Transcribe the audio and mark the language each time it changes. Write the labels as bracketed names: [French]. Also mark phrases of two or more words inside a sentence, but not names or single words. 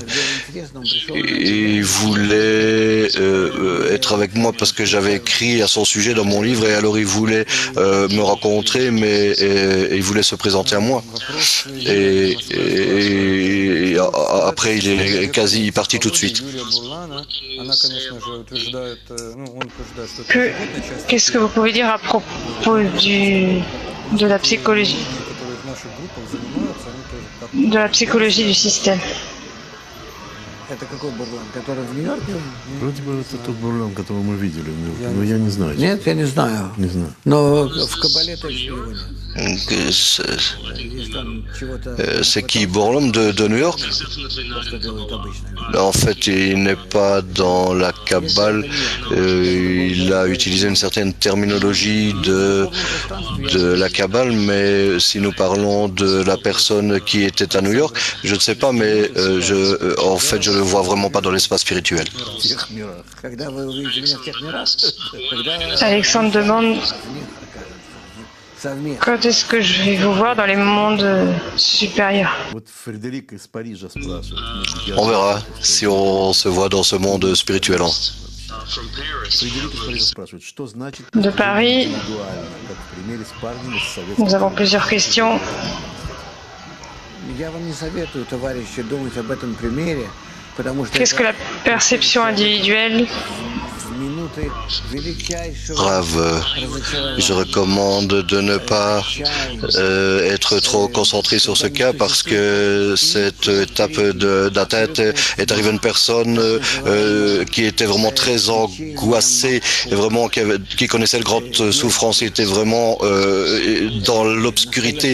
[French] Et il voulait être avec moi parce que j'avais écrit à son sujet dans mon livre et alors il voulait me rencontrer mais il voulait se présenter à moi et après il est quasi parti tout de suite. Qu'est-ce que vous pouvez dire à propos de la psychologie du système? [Russian] Это какой бурлан, который в Нью-Йорке? Вроде бы это тот бурлан, которого мы видели в Нью-Йорке, но я не знаю. Нет, я не знаю. Не знаю. Но в Каббале точно его нет. [French] C'est qui, Borlum de New York? En fait, il n'est pas dans la Kabbale. Il a utilisé une certaine terminologie de la Kabbale, mais si nous parlons de la personne qui était à New York, je ne sais pas, mais en fait, je ne le vois vraiment pas dans l'espace spirituel. Alexandre demande [Russian] совместно. [French] Quand est-ce que je vais vous voir dans les mondes supérieurs? [Russian] Вот Фредерик из Парижа спрашивает. [French] On verra si on se voit dans ce monde spirituel. [Russian] Фредерик из Парижа спрашивает, что значит [French] De Paris, [Russian] индивидуально, как в примере с парнем из Советского [French] nous avons plusieurs questions. [Russian] Я вам не советую, товарищи, думать об этом примере, потому что [French] Qu'est-ce que la perception individuelle? [Russian] в минуты величайшего [French] Grave, je recommande de ne pas être trop concentré sur ce cas parce que cette étape d'atteinte est arrivée à une personne qui était vraiment très angoissée et vraiment qui connaissait de grandes souffrances, qui était vraiment dans l'obscurité.